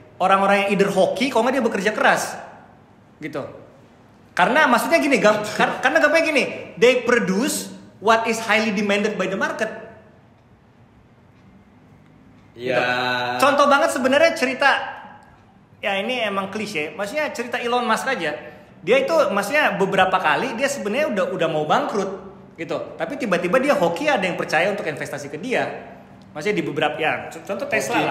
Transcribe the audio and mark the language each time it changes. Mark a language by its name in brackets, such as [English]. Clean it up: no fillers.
[Indonesian] Orang-orang yang either hoki, kalau nggak dia bekerja keras, gitu. Karena maksudnya gini, karena gampangnya gini, [English] they produce what is highly demanded by the market. [Indonesian] Ya. Gitu. Contoh banget sebenarnya cerita, ya ini emang klise. Maksudnya cerita Elon Musk aja. Dia itu maksudnya beberapa kali dia sebenarnya udah mau bangkrut, gitu. Tapi tiba-tiba dia hoki ada yang percaya untuk investasi ke dia. Maksudnya di beberapa contoh Tesla